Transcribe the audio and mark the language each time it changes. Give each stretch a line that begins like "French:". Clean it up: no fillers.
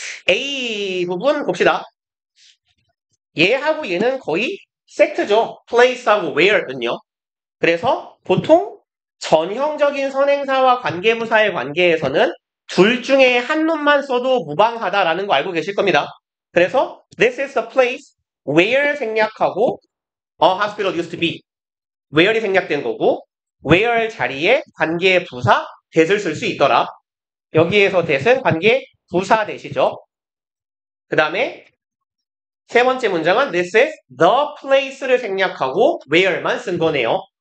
Korean: A 부분 봅시다. 얘하고 얘는 거의 세트죠. place하고 where는요. 그래서 보통 전형적인 선행사와 관계부사의 관계에서는 둘 중에 한 놈만 써도 무방하다라는 거 알고 계실 겁니다.
English: 그래서 this is the place where
Korean: 생략하고
English: a hospital used to be.
Korean: where이 생략된 거고 where 자리에 관계 부사 that을 쓸 수 있더라. 여기에서 that은 관계 부사 that이죠. 그 다음에 세 번째 문장은
English: this is the place
Korean: 를 생략하고 where만 쓴 거네요.